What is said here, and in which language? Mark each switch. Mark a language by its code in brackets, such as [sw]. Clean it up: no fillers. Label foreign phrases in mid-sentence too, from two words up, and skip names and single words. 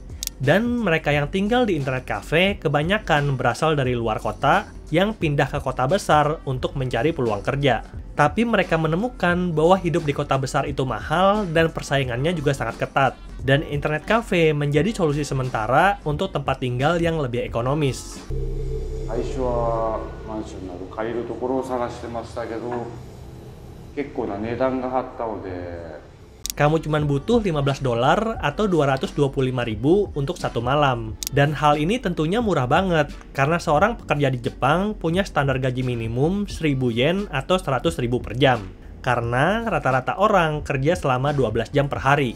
[id] Dan mereka yang tinggal di [en] internet cafe [id] kebanyakan berasal dari luar kota yang pindah ke kota besar untuk mencari peluang kerja. Tapi mereka menemukan bahwa hidup di kota besar itu mahal dan persaingannya juga sangat ketat. Dan [en] internet cafe [id] menjadi solusi sementara untuk tempat tinggal yang lebih ekonomis. [ja] 最初はマンションなど借りるところを探してましたけど、結構な値段が張ったので [id] Kamu cuma butuh $15 atau 225.000 untuk satu malam. Dan hal ini tentunya murah banget, karena seorang pekerja di Jepang punya standar gaji minimum 1.000 yen atau 100.000 per jam. Karena rata-rata orang kerja selama 12 jam per hari.